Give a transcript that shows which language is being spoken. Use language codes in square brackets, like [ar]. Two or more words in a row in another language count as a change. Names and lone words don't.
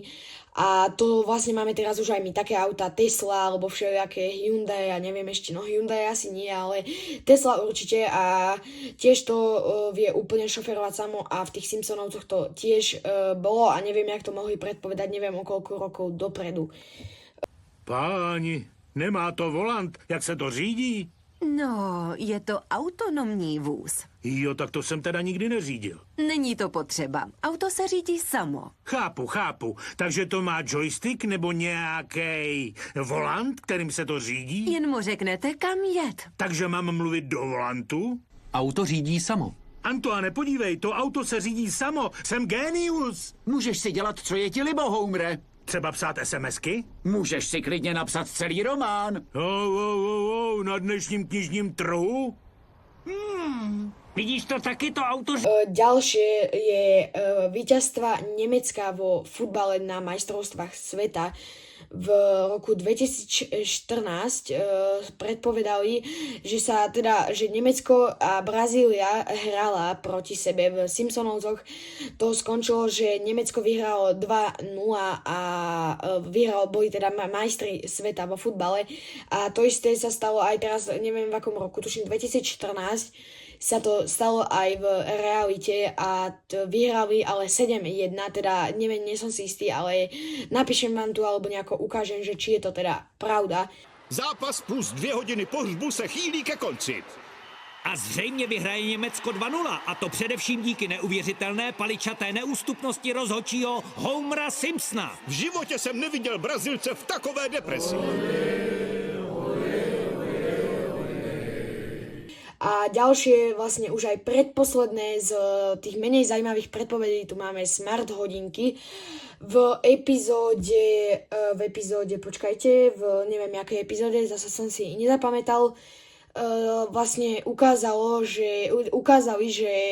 [sk] A to vlastne máme teraz už aj my také auta, Tesla, alebo všelijaké Hyundai, ja neviem ešte, no Hyundai asi nie, ale Tesla určite a tiež to vie úplne šoferovať samo a v tých Simpsonovcoch to tiež bolo a neviem, jak to mohli predpovedať, neviem o koľko rokov dopredu. [cs] Páni, nemá to volant, jak se to řídí? No, je to autonomní vůz. Jo, tak to jsem teda nikdy neřídil. Není to potřeba. Auto se řídí samo. Chápu. Takže to má joystick nebo nějaký volant, kterým se to řídí? Jen mu řeknete, kam jet. Takže mám mluvit do volantu? Auto řídí samo. Antoine, podívej, to auto se řídí samo. Jsem génius. Můžeš si dělat, co je ti libo, Homere. Třeba psát SMSky? Můžeš si klidně napsat celý román. Na dnešním knižním trhu? Vidíš to taky, to auto? [sk] Ďalšie je víťazstva Nemecka vo futbale na majstrovstvách sveta. V roku 2014 predpovedali, že Nemecko a Brazília hrala proti sebe v Simpsonovcoch. To skončilo, že Nemecko vyhralo 2-0 a boli teda majstri sveta vo futbale. A to isté sa stalo aj teraz, neviem v akom roku, tuším 2014, sa to stalo aj v realite a vyhrali ale 7-1, teda neviem, nie som si istý, ale napíšem vám tu alebo nejako ukážem, že či je to teda pravda. [cs] Zápas plus 2 hodiny pohřbu se chýlí ke konci. A zřejmě vyhraje Německo 2-0, a to především díky neuvěřitelné paličaté neústupnosti rozhodčího Homera Simpsona. V životě jsem neviděl Brazilce v takové depresi. [sk] A ďalšie, vlastne už aj predposledné z tých menej zaujímavých predpovedí, tu máme smart hodinky. V epizóde, neviem jakej epizóde, zase som si nezapamätal, vlastne ukázali, že